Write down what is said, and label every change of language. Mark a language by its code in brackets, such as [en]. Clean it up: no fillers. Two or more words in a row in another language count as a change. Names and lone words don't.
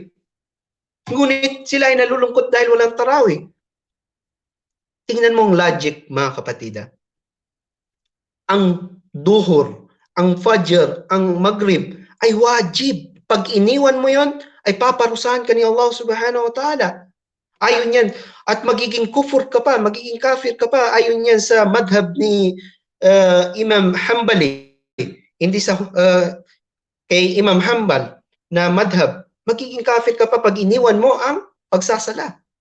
[tl] Ngunit sila ay nalulungkot dahil walang tarawih. Tingnan mo ang logic, mga kapatid. Ang duhur, ang fajr, ang maghrib ay wajib. Pag iniwan mo yon, ay paparusahan ka ni Allah [ar] subhanahu wa ta'ala. [tl] Ayon yan. At magiging kufur ka pa, magiging kafir ka pa. Ayon yan sa madhab ni Imam Hanbali. Hindi sa kay Imam Hanbal na madhab. Magiging kafir ka pa pag iniwan mo ang pagsasala.